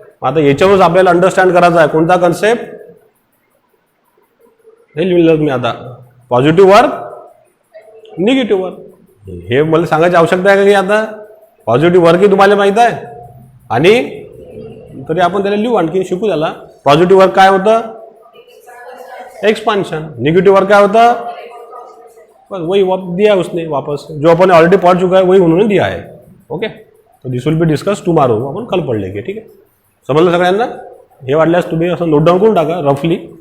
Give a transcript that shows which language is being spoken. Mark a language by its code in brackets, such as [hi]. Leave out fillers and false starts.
[mr] आता याच्यावरच आपल्याला अंडरस्टँड करायचा आहे कोणता कन्सेप्ट, हे लिहिलं मी आता, पॉझिटिव्ह वर्क, निगेटिव्ह वर्क. हे मला सांगायची आवश्यकता आहे का की आता पॉझिटिव्ह वर्क ही तुम्हाला माहित आहे, आणि तरी आपण त्याला लिहू, आणखी शिकू त्याला. पॉझिटिव्ह वर्क काय होतं, एक्सपांशन. निगेटिव्ह वर्क काय होतं, [hi] बस वही दिया उसने वापस, जो अपन ऑलरेडी पढ़ चुका है वही उन्होंने दिया है. [en] okay, तो this will be discuss tomorrow, [mr] आपण [hi] कल पढ़ लेंगे. [mr] ठीक आहे, समजलं सगळ्यांना. हे वाटल्यास तुम्ही असं नोट डाऊन करून टाका रफली.